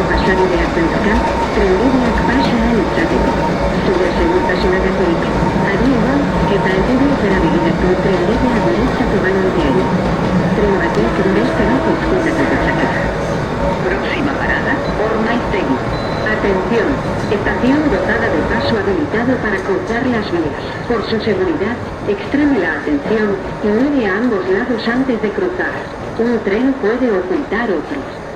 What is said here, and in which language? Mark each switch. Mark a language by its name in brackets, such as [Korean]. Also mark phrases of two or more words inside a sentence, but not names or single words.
[Basque] Trenbideak pasa ahal izateko. Zure segurtasunagatik, adien eta aldebietara begiratu trenbidea guretzatu banantean. Tren batek beste bat ezkutatu dezake. [Spanish] Próxima parada, Ormaiztegui. Atención, estación dotada de paso habilitado para cruzar las vías. Por su seguridad, extreme la atención y mire a ambos lados antes de cruzar. Un tren puede ocultar otros.